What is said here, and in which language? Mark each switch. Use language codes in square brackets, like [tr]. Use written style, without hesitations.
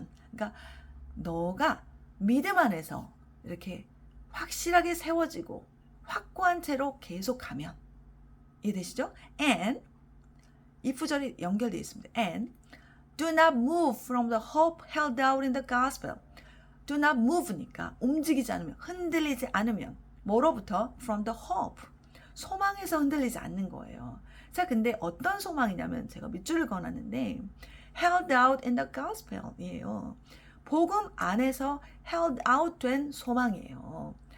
[ko] 그러니까 너가 믿음 안에서 이렇게 확실하게 세워지고 확고한 채로 계속가면 이해되시죠? And 이 구절이 연결되어 있습니다. [en] And do not move from the hope held out in the gospel. [ko] Do not move니까 움직이지 않으면, 흔들리지 않으면 뭐로부터? [en] From the hope. [ko] 소망에서 흔들리지 않는 거예요. 자, 근데 어떤 소망이냐면 제가 밑줄을 그어놨는데 [en] held out in the gospel [ko] 이에요. 복음 안에서 held out 된 소망이에요.